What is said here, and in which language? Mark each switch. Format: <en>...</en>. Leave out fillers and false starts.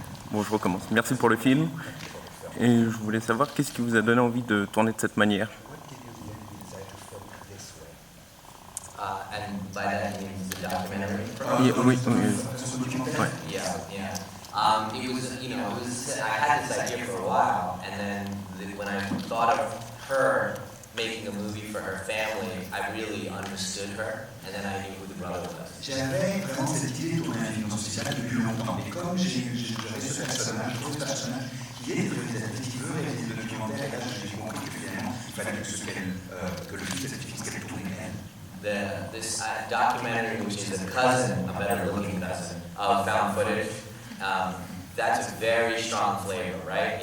<fr>Bon, je recommence. Merci pour le film. Et je voulais savoir qu'est-ce qui vous a donné envie de tourner de cette manière.</fr> <en>And by that you mean the documentary?</en> <fr>Oui. Ouais.</fr> <en>Yeah. It was, you know, I had this idea for a while, and then when I thought of her making a movie for her family, I really understood her, and then I knew who the brother was.</en> <fr>J'avais vraiment cette idée de tourner un film dans ce style depuis longtemps, et comme j'avais ce personnage, qui est réalisatrice, qui veut réaliser le documentaire, et là j'ai compris que finalement, il fallait que le film, cette film, qu'elle tourne elle.</fr> <en>This documentary, which is a cousin, a better looking cousin, of found footage, that's a very strong flavor, right?</en>